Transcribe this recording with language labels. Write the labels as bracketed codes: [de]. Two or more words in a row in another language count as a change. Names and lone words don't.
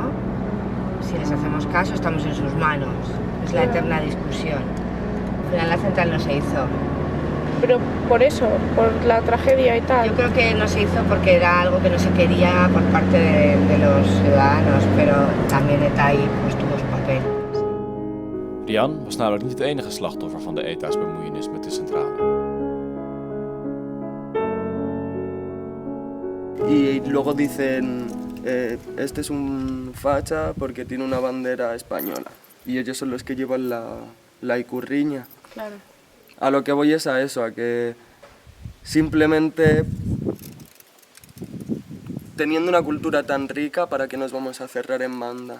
[es] Si les hacemos caso, estamos en sus manos. Es la eterna discusión. Al final la central no se hizo. Pero por eso, por la tragedia y tal. Yo creo que no se hizo porque era algo que no se quería por parte de los ciudadanos, pero también ETA ahí pues tuvo su papel. [nl] Rian was namelijk niet het enige slachtoffer van de ETA's bemoeienis met de centrale. [es] Y luego dicen, este es un facha porque tiene una bandera española. Y ellos son los que llevan la icurriña. Claro. A lo que voy es a eso, a que simplemente teniendo una cultura tan rica, ¿para qué nos vamos a cerrar en banda?